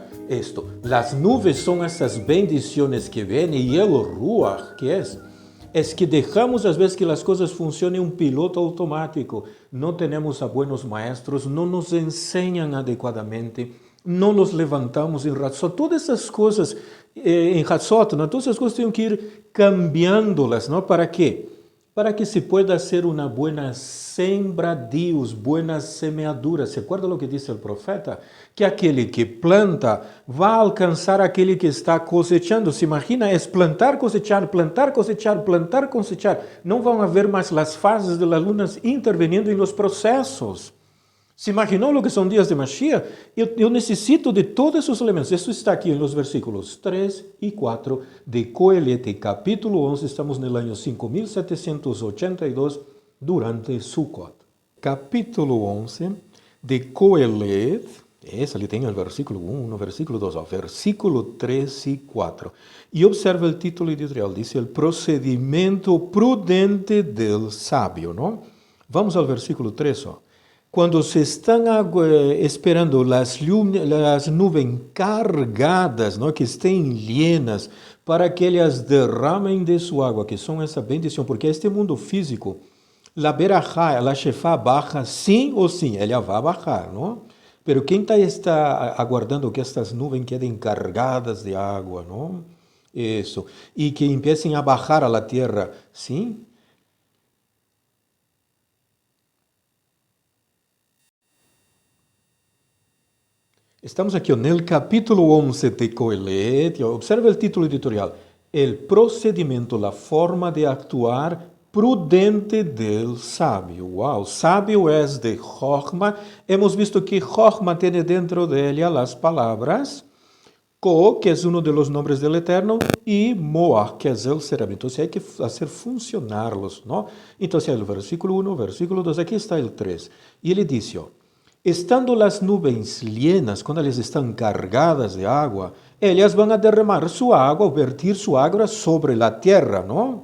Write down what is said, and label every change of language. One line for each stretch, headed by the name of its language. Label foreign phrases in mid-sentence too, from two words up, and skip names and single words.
Portuguese: Isto, as nuvens são essas bendições que vêm, e o ruach, que é que deixamos às vezes que as coisas funcionem um piloto automático. Não temos
Spanish: a buenos maestros,
Portuguese: não nos ensinam adequadamente, não nos levantamos em Hatzot. Todas essas coisas em Hatzot, todas essas coisas têm que ir cambiando-las, não? ¿Para quê? Para que
Spanish: se pueda
Portuguese: ser uma boa sembradíos, boas semeaduras. ¿Se acuerda o que disse o profeta? Que aquele que planta vai alcançar aquele que está cosechando. Se imagina, é plantar, cosechar, plantar, cosechar, plantar, cosechar. Não vão haver mais as fases
Spanish: de las lunas
Portuguese: intervenindo em los processos. Se imaginou o que são dias de Mashiach? Eu necessito de todos esses elementos. Isso está aqui nos versículos 3 e 4 de Coelete, capítulo 11. Estamos no ano 5782 durante Sukkot. Capítulo 11 de Coelete. Ali tem o versículo 1, o versículo 2, versículo 3 e 4. E observa o título editorial, diz o procedimento prudente del sábio, não? Vamos ao versículo 3, ó. Quando se estão esperando as nuvens carregadas, não,
Spanish: que estén llenas,
Portuguese: para que elas derramem de sua água, que são essa bendição, porque este mundo físico, a berachá, a shefá baja sim ou sim, ela vai bajar, não? Pero quem está aguardando que estas nuvens quedem carregadas de água, não? Isso. E que empiecem
Spanish: a bajar a la tierra,
Portuguese: sim? Estamos aqui no capítulo 11 de Coelete. Observa o título editorial.
Spanish: El procedimento, la forma de actuar prudente del sábio.
Portuguese: Uau, sábio é de Jochma. Hemos visto que Jochma tem dentro
Spanish: de ella las palabras
Portuguese: Ko, que é um dos nomes do Eterno, e Moa, que é o cerebro. Então, hay que fazer funcionarlos, ¿no? Então, o versículo 1, versículo 2, aqui está o 3. E ele diz, estando las nuvens llenas, quando elas estão cargadas de água, elas vão a derramar sua água, vertir sua água sobre a terra, não?